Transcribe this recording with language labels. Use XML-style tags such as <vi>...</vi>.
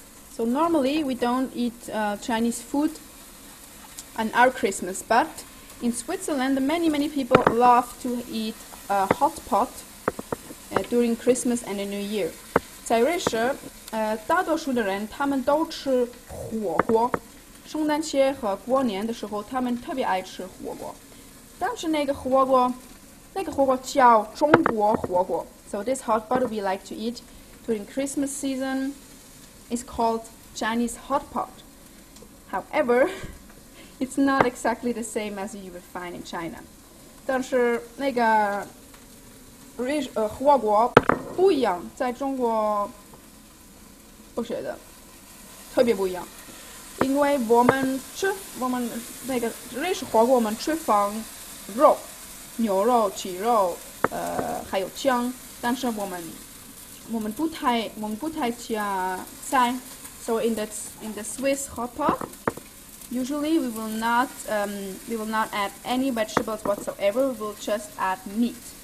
<en>So normally we don't eat Chinese food on our Christmas, but in Switzerland many people love to eat hot pot during Christmas and the New Year.</en> <zh>在瑞士，大多数的人他们都吃火锅。圣诞节和过年的时候，他们特别爱吃火锅。但是那个火锅叫中国火锅。</zh> <en>So this hot pot we like to eat during Christmas season is called Chinese hot pot. However, it's not exactly the same as you would find in China.</en> <zh>但是那个火锅不一样，在中国不觉得特别不一样，因为我们那个瑞士火锅我们只放肉，牛肉、鸡肉，还有姜，但是我们不太加菜。</zh> <en>So in the Swiss hot pot, usually we will not add any vegetables whatsoever. We will just add meat.</en>